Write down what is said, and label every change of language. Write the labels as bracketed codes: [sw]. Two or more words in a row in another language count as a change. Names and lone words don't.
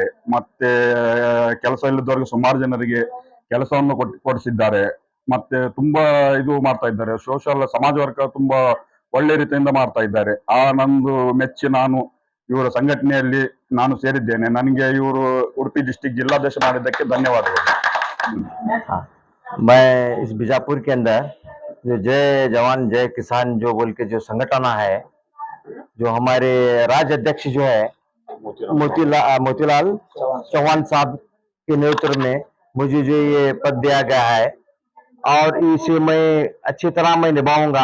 [kn] ಮತ್ತೆ ಕೆಲಸ ಇಲ್ಲದವರಿಗೆ ಸುಮಾರು ಜನರಿಗೆ ಕೆಲಸವನ್ನು ಕೊಡಿಸಿದ್ದಾರೆ. ಮತ್ತೆ ತುಂಬಾ ಇದು ಮಾಡ್ತಾ ಇದ್ದಾರೆ. ಸೋಷಲ್ ಸಮಾಜ ವರ್ಗ ತುಂಬಾ ಒಳ್ಳೆ ರೀತಿಯಿಂದ ಮಾಡ್ತಾ ಇದ್ದಾರೆ. ನಂದು ಮೆಚ್ಚಿ ನಾನು ಇವರ ಸಂಘಟನೆಯಲ್ಲಿ ನಾನು ಸೇರಿದ್ದೇನೆ. ನನಗೆ ಇವರು ಉಡುಪಿ ಡಿಸ್ಟ್ರಿಕ್ಟ್ ಜಿಲ್ಲಾಧ್ಯಕ್ಷ ಮಾಡಿದ್ದಕ್ಕೆ ಧನ್ಯವಾದಗಳು. [hi] मैं इस बीजापुर के अंदर जो जय जवान जय किसान जो बोल के जो संगठन है, जो हमारे राज्य अध्यक्ष जो है मोतीलाल चौहान साहब के नेतृत्व में मुझे जो ये पद दिया गया है और इसे मैं अच्छी तरह मैं निभाऊंगा।